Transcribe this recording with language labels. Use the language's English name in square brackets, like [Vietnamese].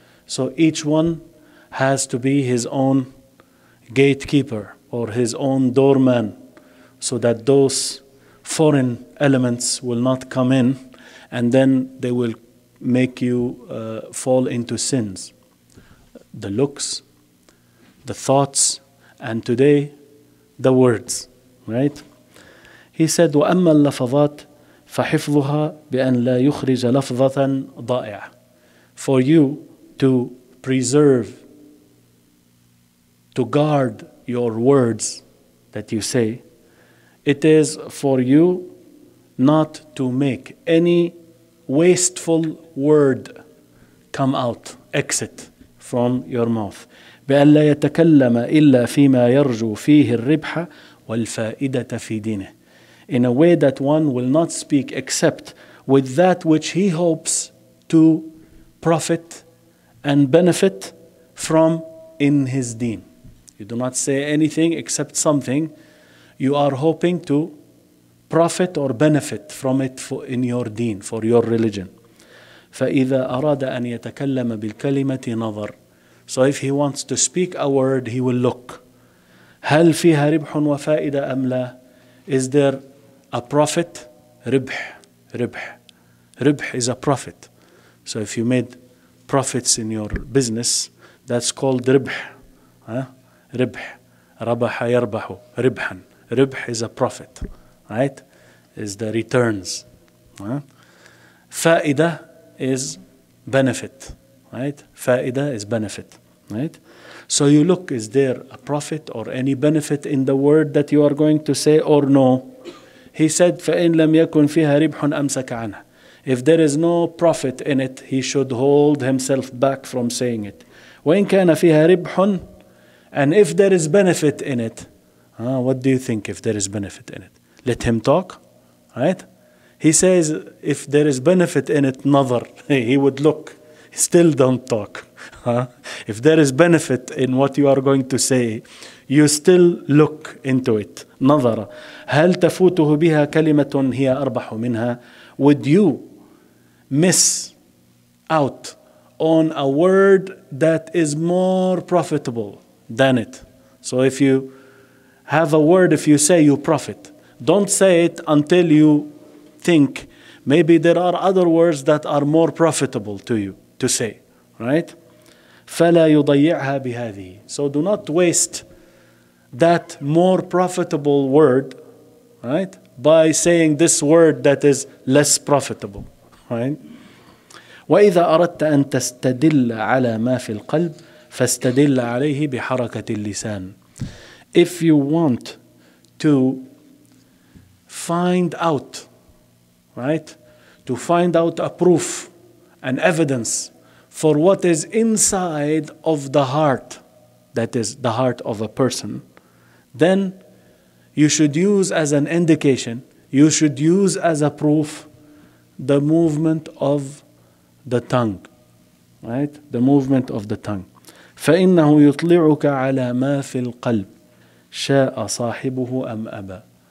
[English] So each one has to be his own gatekeeper or his own doorman, so that those foreign elements will not come in and then they will make you fall into sins. The looks, the thoughts, and today the words, right? He said, [Arabic] وَأَمَّا اللَّفَظَاتِ فَحِفْظُهَا بِأَنْ لَا يُخْرِجَ لَفْظَةً ضَائِعَةً. [English] For you to preserve, to guard your words that you say, it is for you not to make any wasteful word come out, exit from your mouth. [Arabic] بأن لا يتكلم إلا فيما يرجو فيه الربح والفائدة في دينه. [English] In a way that one will not speak except with that which he hopes to profit and benefit from in his deen. You do not say anything except something you are hoping to profit or benefit from it in your deen, for your religion. [Arabic] فإذا أراد أن يتكلم بالكلمة نظر. [English] So if he wants to speak a word, he will look. [Arabic] هل فيها ربح وفائدة أم لا? [English] Is there a profit? ربح is a profit. So if you made profits in your business, that's called ربح. [Arabic] ربح. ربح يربح ربحا. [English] ربح is a profit, right? Is the returns. فائدة is benefit, right? فائدة is benefit, right? So you look, is there a profit or any benefit in the word that you are going to say or no? He said, [Arabic] فإن لم يكن فيها ربح أمسك عنها. [English] If there is no profit in it, he should hold himself back from saying it. [Arabic] وإن كان فيها ربح, [English] and if there is benefit in it, what do you think if there is benefit in it? Let him talk, right? He says if there is benefit in it, nazar, he would look. Still don't talk. If there is benefit in what you are going to say, you still look into it. [Arabic] نظر. هل تفوته بها كلمة هي أربح منها? [English] Would you miss out on a word that is more profitable than it? So if you have a word, if you say, you profit. Don't say it until you think Maybe there are other words that are more profitable to you to say, right? [Arabic] فَلَا يُضَيِّعْهَا بِهَذِهِ. [English] So do not waste that more profitable word, right, by saying this word that is less profitable, right? [Arabic] وإذا أردت أن تستدل على ما في القلب فاستدل عليه بحركة اللسان. [English] If you want to find out, right, to find out a proof, an evidence for what is inside of the heart, that is the heart of a person, then you should use as an indication, you should use as a proof the movement of the tongue, right? The movement of the tongue. [Arabic] فإنه يطلعك على ما في القلب شاء صاحبه أم أبى.